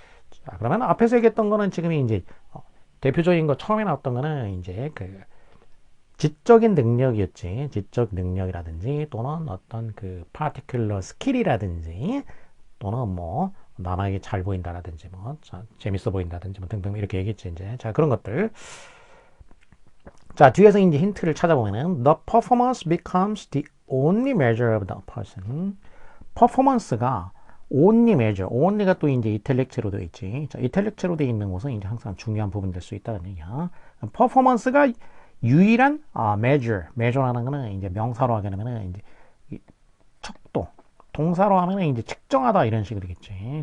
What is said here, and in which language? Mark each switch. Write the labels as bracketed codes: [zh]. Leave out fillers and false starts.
[ko] 자, 그러면 앞에서 얘기했던 거는 지금 이제 대표적인 거 처음에 나왔던 거는 이제 그 지적인 능력이었지. 지적 능력이라든지 또는 어떤 그 파티큘러 스킬이라든지 또는 뭐 남에게 잘 보인다라든지 뭐 재밌어 보인다든지 뭐 등등 이렇게 얘기했지 이제. 자, 그런 것들. 자, 뒤에서 이제 힌트를 찾아보면은 [en] the performance becomes the only measure of the person. [ko] 퍼포먼스가 only measure, only가 또 이제 이탈릭체로 되어 있지. 자, 이탈릭체로 되어 있는 것은 이제 항상 중요한 부분이 될 수 있다는 얘기야. 퍼포먼스가 유일한 measure라는 거는 이제 명사로 하게 되면은 이제 척도, 동사로 하면은 이제 측정하다 이런 식으로 되겠지.